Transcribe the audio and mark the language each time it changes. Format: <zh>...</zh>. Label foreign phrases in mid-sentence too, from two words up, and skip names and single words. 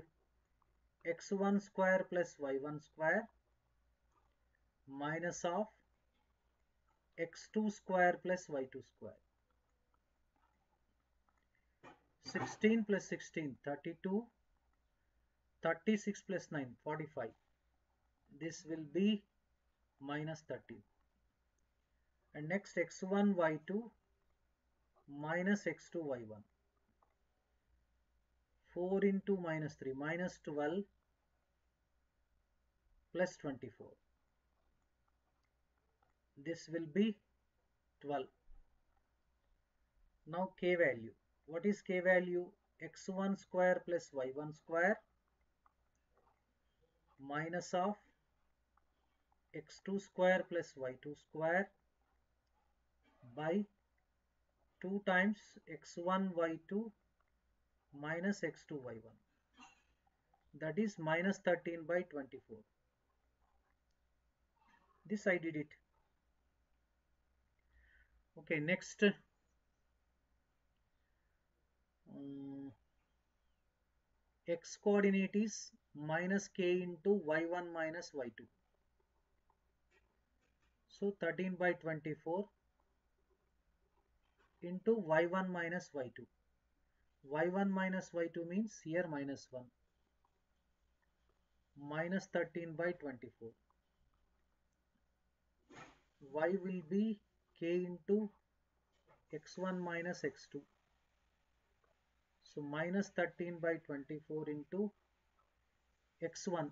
<en>X1 square plus y1 square minus of x2 square plus y2 square. 16 plus 16, 32. 36 plus 9, 45. This will be minus 13. And next x1 y2 minus x2 y1. 4 into minus 3 minus 12 plus 24. This will be 12. Now k value. What is k value? X1 square plus y1 square minus of x2 square plus y2 square by 2 times x1 y2 minus x2 y1. That is minus 13 by 24. This I did it. Okay, next x coordinate is minus k into y1 minus y2. So 13 by 24 into y1 minus y2. y1 minus y2 means here minus 1. Minus 13 by 24. Y will be k into x1 minus x2. So minus 13 by 24 into x1.</en>